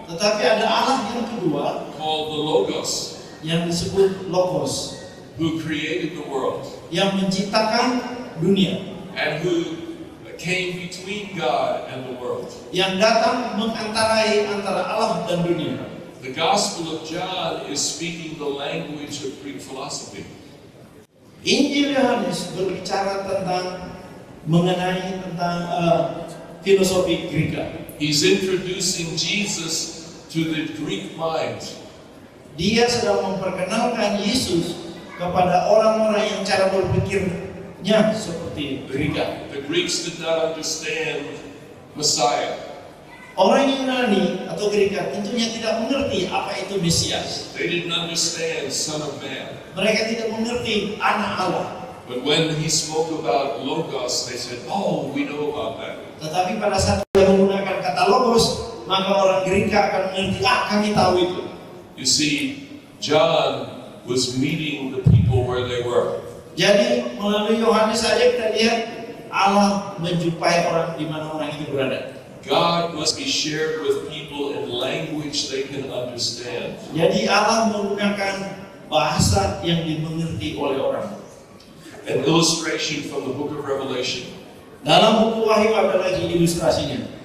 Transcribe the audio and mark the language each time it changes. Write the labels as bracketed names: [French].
[Indonesian] Tetapi ada Allah yang kedua [English] called the Logos [Indonesian] yang disebut logos, [English] who created the world [Indonesian] yang menciptakan dunia, [English] and who came between God and the world. [Indonesian] yang datang mengantarai antara Allah dan dunia. [English] The Gospel of John is speaking the language of Greek philosophy. [Indonesian] Injil Yohanes berbicara mengenai filosofi Greka. [English] He's introducing Jesus to the Greek mind. [Indonesian] Dia sedang memperkenalkan Yesus kepada orang-orang yang cara berpikirnya seperti Greka. [English] The Greeks did not understand Messiah. [Indonesian] Orang Yunani atau Greka tentunya tidak mengerti apa itu Mesias. [English] They didn't understand Son of Man. [Indonesian] Mereka tidak mengerti anak Allah. [English] But when he spoke about Logos, they said, "Oh, we know about that." [Indonesian] Tetapi pada saat dia menggunakan kata logos, maka orang Greka akan mengerti, kami tahu itu. [English] You see, John was meeting the people where they were. [Indonesian] Jadi melalui Yohanes saja kita lihat Allah menjumpai orang di mana orang itu berada. [English] God must be shared with people in language they can understand. [Indonesian] Jadi Allah menggunakan bahasa yang dimengerti oleh orang. [English] An illustration from the book of Revelation. [Indonesian] Dalam buku Wahyu ada lagi ilustrasinya.